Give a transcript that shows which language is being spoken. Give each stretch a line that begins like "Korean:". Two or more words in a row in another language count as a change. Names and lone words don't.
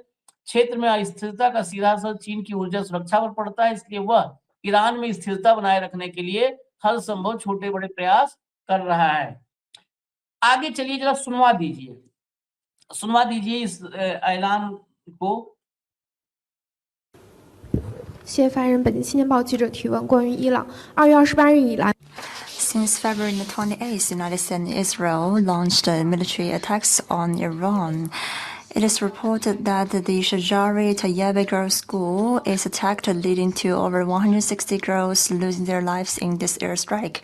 Hindi: क्षेत्र में अस्थिरता का सीधा असर चीन की ऊर्जा सुरक्षा पर पड़ता है, इसलिए वह ईरान में स्थिरता बनाए रखने के लिए हर संभव छोटे बड़े प्रयास कर रहा है। आगे चलिए, जरा सुनवा दीजिए इस ऐलान को।
Chinese: 谢谢凡人，本地青年报记者提问：关于伊朗，2月28日以来，
English: Since February 28th, the United States and Israel launched military attacks on Iran. It is reported that the Shajari Tayyib Girls' School is attacked, leading to over 160 girls losing their lives in this airstrike.